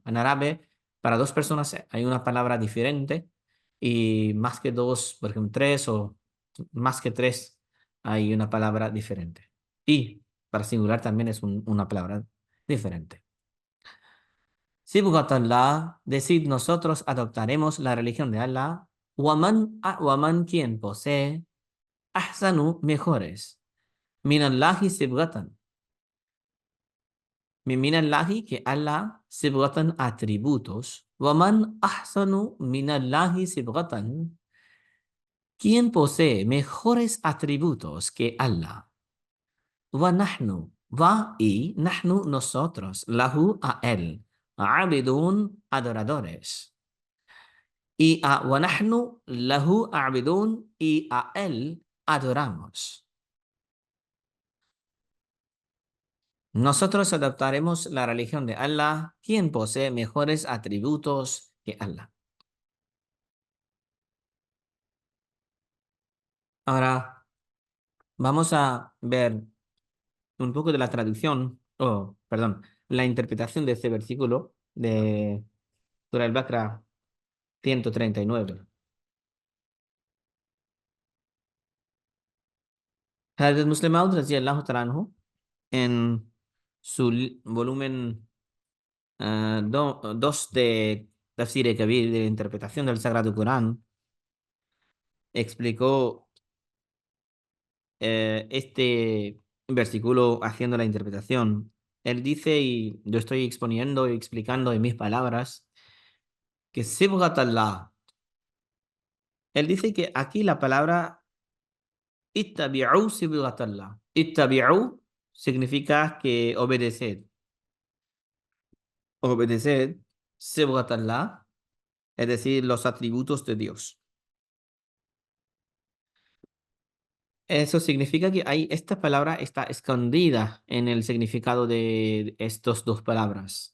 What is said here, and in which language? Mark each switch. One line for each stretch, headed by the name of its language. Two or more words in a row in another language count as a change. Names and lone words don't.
Spanish: En árabe, para dos personas hay una palabra diferente y más que dos, por ejemplo, tres o más que tres, hay una palabra diferente. Y para singular también es una palabra diferente. Sibghatallah, decid nosotros adoptaremos la religión de Allah. Waman quien posee, ahsanu, mejores.
Arabic: من الله صبغة.
Spanish: Minallahi, que Allah, sibghatan, atributos.
Arabic: ومن أحسن من الله صبغة.
Spanish: ¿Quién posee mejores atributos que Allah?
Arabic: ونحن,
Spanish: va y nahnu nosotros, lahu a él, abidun adoradores. Y a
Arabic: ونحن له عابدون
Spanish: y a él adoramos. Nosotros adoptaremos la religión de Allah, quien posee mejores atributos que Allah. Ahora vamos a ver un poco de la traducción, perdón, la interpretación de este versículo de Surah Al-Baqarah 139. Hazrat Muslim Maud
Arabic: رضي الله تعالى عنه,
Spanish: en su volumen 2 de Tafsir Kabir, de interpretación del Sagrado Corán, explicó este versículo haciendo la interpretación. Él dice, y yo estoy exponiendo y explicando en mis palabras, que
Arabic: صبغة الله.
Spanish: Él dice que aquí la palabra
Arabic: اتبعوا صبغة الله.
Spanish: Ittabi'u significa que obedeced. Obedeced
Arabic: صبغة الله,
Spanish: es decir, los atributos de Dios. Eso significa que esta palabra está escondida en el significado de estas dos palabras.